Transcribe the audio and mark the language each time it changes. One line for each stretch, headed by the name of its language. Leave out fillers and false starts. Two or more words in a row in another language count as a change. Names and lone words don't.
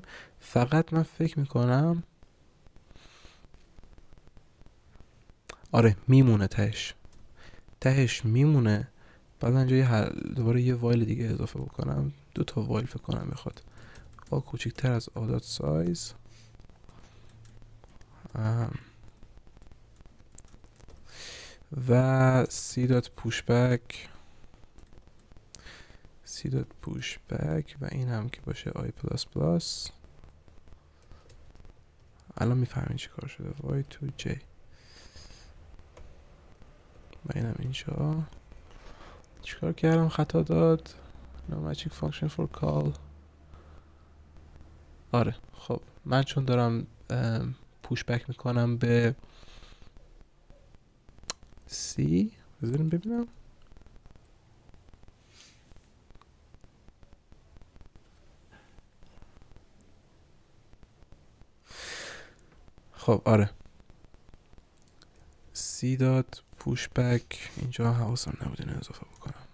Persian: فقط من فکر میکنم آره میمونه، تهش میمونه. بعد اینجا دوباره یه وایل دیگه اضافه بکنم، 2 وایل فکر کنم بخواد a کوچکتر از
English: a dot size
Persian: و
English: c dot pushback
Persian: و این هم که باشه
English: i plus plus.
Persian: الان میفهمین چی کار شده.
English: y to j
Persian: و این هم اینجا. چیکار کردم خطا داد؟
English: no magic function for call.
Persian: آره خب من چون دارم پوشبک میکنم به C، بذاریم ببینم. خب آره C داد پوشبک، اینجا حواسم نبود اینو اضافه بکنم